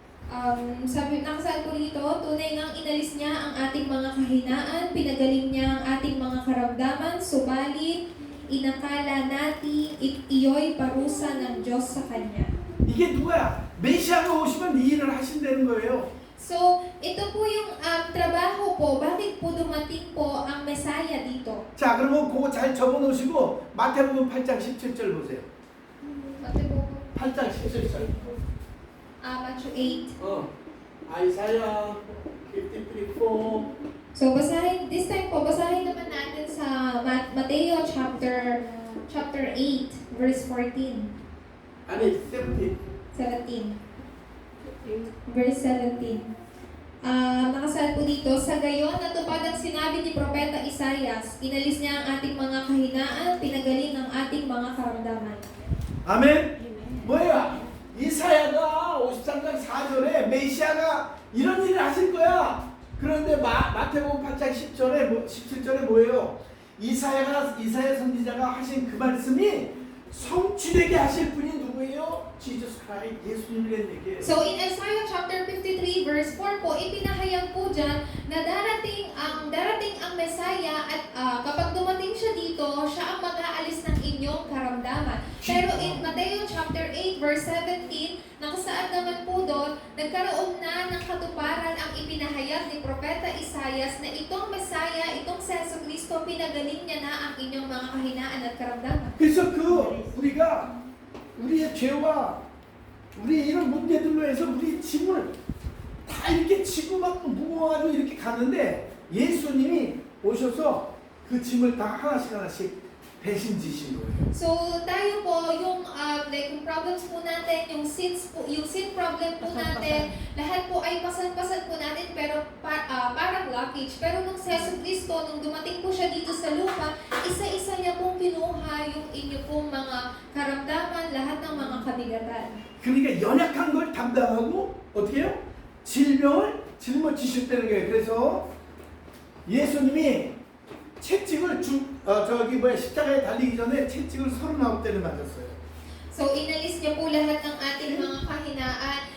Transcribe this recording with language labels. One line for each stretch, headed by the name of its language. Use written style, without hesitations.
Filipino: Nakasaad po dito, tunay ngang inalis niya ang ating mga kahinaan, pinagaling niya ang ating mga karamdaman, subalit inakala natin iyo'y parusa ng Diyos sa Kanya.
Korean: 이게 누구야? 메시아가 오시면 이 일을 하신다는 거예요.
Filipino: So, ito po yung trabaho po, bakit po dumating po ang Messiah dito?
Korean: 자, 그러면 그거 잘 적어놓으시고 마태복음 8장 17절 보세요.
English: Matthew
Korean: 8장 17절.
English: Matthew 8.
Korean: 아이사야 53:4.
Filipino: So,
English: this time
Filipino: po, basahin naman natin sa Mateo chapter 8, verse 14.
Korean: 아니 17.
English: 17. Verse 17.
Filipino: Nakasaad po dito, sa gayon natupad ang sinabi ni Propeta Isaias, inalis niya ang ating mga kahinaan, pinagaling ang ating mga karamdaman.
Korean: 아멘. 뭐야? 이사야가 53장 4절에 메시아가 이런 일을 하실 거야. 그런데 마태복음 8장 17절에 뭐예요? 이사야 선지자가 하신 그 말씀이 성취되게 하실 분이 누구예요? Jesus Christ, 예수님이라는 얘기예요.
English: So in Isaiah chapter 53 verse 4
Filipino: po, ipinahayag po dyan na darating ang Messiah at kapag dumating siya dito, siya ang mag-aalis ng inyong karamdaman. Pero
English: in Matthew chapter 8 verse 17,
Filipino: nakasaad naman po doon, nagkaroon na ng katuparan ang ipinahayag ni Propeta Isaias na itong Messiah, itong si Jesucristo, pinagaling niya na ang inyong mga kahinaan at karamdaman.
Korean: 그래서 우리가 우리의 죄와 우리 이런 문제들로 해서 우리 짐을 다 이렇게 지고 막 무거워가지고 이렇게 가는데 예수님이 오셔서 그 짐을 다 하나씩 대신 지신 거예요.
Filipino: So tayo po yung yung problems po natin, yung sin problem po natin, lahat po ay pasan-pasan po natin pero parang luggage. Pero nung si Jesucristo, nung dumating po siya dito sa lupa, isa-isa niya pong kinuha yung inyo pong mga karamdaman, lahat ng mga kabigatan.
Korean: 그러니까 연약한 걸 담당하고 어떻게 해요? 질병을 짊어지셨다는 거예요. 그래서 예수님이 채찍을 십자가에 달리기 전에 채찍을 39대를 맞았어요.
Filipino: So inalis niya po lahat ng ating mga kahinaan.